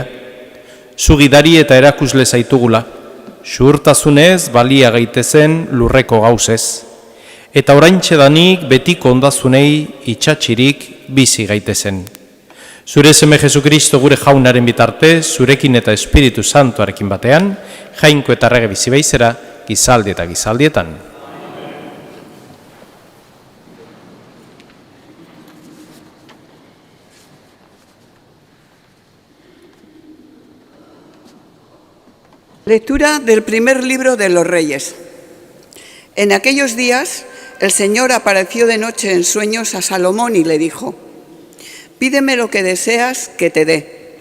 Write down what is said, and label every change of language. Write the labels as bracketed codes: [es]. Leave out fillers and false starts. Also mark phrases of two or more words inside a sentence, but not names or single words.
[eu] Zu gidari eta erakusle zaitugula. Zuhurtasunez balia gaitezen lurreko gauzez. Eta oraintxe danik betiko ondazunei itxatxirik bizi gaitezen. Zure seme Jesukristo gure jaunaren bitartez, zurekin eta Espiritu Santuarekin batean, jainko eta errege bizi baizera, gizaldi eta gizaldietan. [es] Lectura del primer libro de los Reyes. En aquellos días, el Señor apareció de noche en sueños a Salomón y le dijo: «Pídeme lo que deseas que te dé».